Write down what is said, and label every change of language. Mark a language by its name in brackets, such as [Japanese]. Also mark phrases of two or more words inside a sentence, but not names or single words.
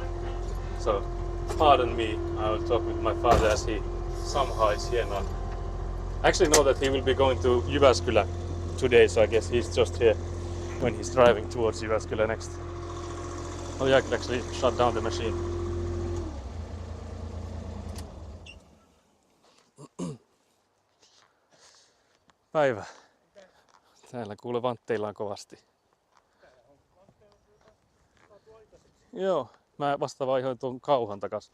[English] So pardon me, I will talk with my father as he somehow is here now. I actually know that he will be going to Jyväskylä today, so I guess he's just here when he's driving towards Jyväskylä next. Oh yeah, I could actually shut down the machine. [Finnish] Päivä. Täällä kuule vantteillaan kovasti. Joo, mä vasta vaihoin tuon kauhan takas.